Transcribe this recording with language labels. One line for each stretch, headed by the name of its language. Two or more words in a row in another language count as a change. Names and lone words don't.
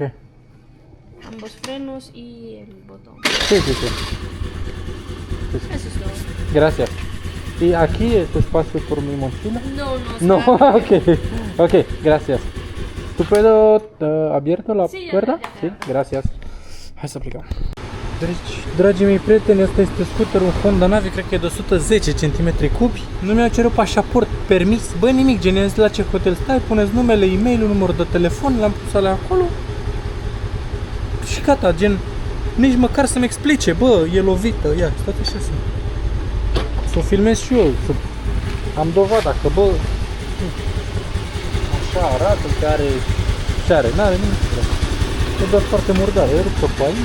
Spanish: Ambos frenos y el botón. Sí, sí, sí. Eso es todo. Gracias. ¿Y aquí este espacio por mi mochila? No, No, ok. Ok, gracias. ¿Tú puedo abierto la Sí, ya, puerta? ya, ya. Sí, gracias.
Romanian: Hai să plecăm. Deci, dragii mei prieteni, asta este scooterul Honda Navi, cred că e de 110 cm3. Nu mi-au cerut pașaport, permis, bă, nimic, gen, i-am zis la ce hotel stai, puneți numele, e-mail-ul, numărul de telefon, le-am pus alea acolo. Și gata, gen, nici măcar să-mi explice, bă, e lovită, ia, stați așa să o filmez și eu, să am dovada că, bă, așa arată, că are, ce are, n-are nimic, e doar foarte murdare, e ruptă pe aici.